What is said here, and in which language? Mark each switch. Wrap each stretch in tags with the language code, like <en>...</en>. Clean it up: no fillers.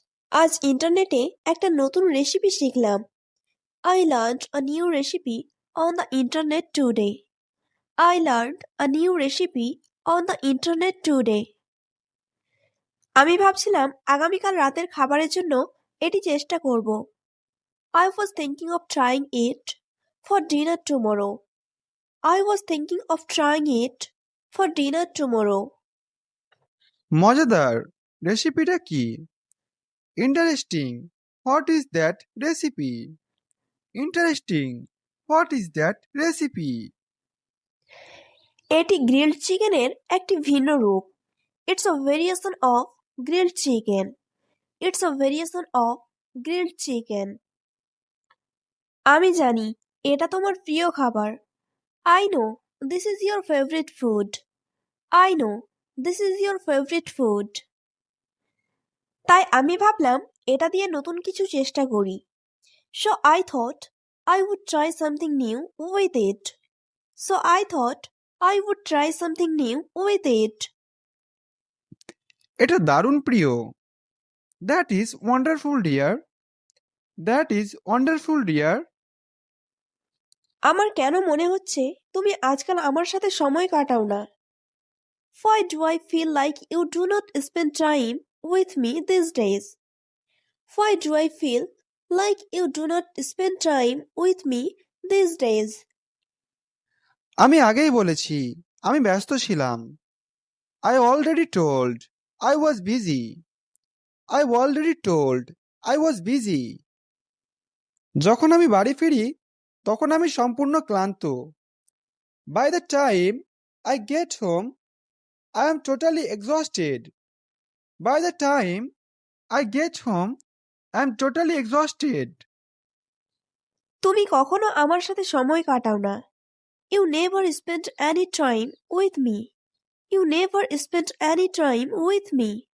<bn>আজ ইন্টারনেটে একটা নতুন রেসিপি শিখলাম।</bn> <en>I learned a new recipe on the internet today. I learned a new recipe on the internet today.</en> <bn>আমি ভাবছিলাম আগামীকাল রাতের খাবারের জন্য এটি চেষ্টা করব।</bn> <en>I was thinking of trying it for dinner tomorrow. I was thinking of trying it for dinner tomorrow.</en> <bn>মজাদার, রেসিপিটা কি?</bn> <en>Interesting, what is that recipe? Interesting, what is that recipe?</en> <bn>এটি গ্রিলড চিকেনের একটি ভিন্ন রূপ।</bn> <en>It's a variation of grilled chicken. It's a variation of grilled chicken.</en> <bn>আমি জানি এটা তোমার প্রিয় খাবার।</bn> <en>I know this is your favorite food. I know this is your favorite food.</en> <bn>তাই আমি ভাবলাম এটা দিয়ে নতুন কিছু চেষ্টা করি।</bn> <en>So I thought I would try something new with it. So I thought I would try something new with it.</en> <bn>এটা দারুণ প্রিয়।</bn> <en>That is wonderful dear. That is wonderful dear.</en> <bn>আমার কেন মনে হচ্ছে তুমি আজকাল আমার সাথে সময় কাটাও না?</bn> <en>Why do I feel like you do not spend time with me these days? Why do I feel like you do not spend time with me these days?</en> <bn>আমি আগেই বলেছি, আমি ব্যস্ত ছিলাম।</bn> <en>I already told I was busy. I already told I was busy.</en> <bn>যখন আমি বাড়ি ফিরি তখন আমি সম্পূর্ণ ক্লান্ত।</bn> <en>By the time I get home, I am totally exhausted. By the time I get home, I am totally exhausted.</en> <bn>তুমি কখনো আমার সাথে সময় কাটাও না।</bn> <en>You never spend any time with me. You never spend any time with me.</en>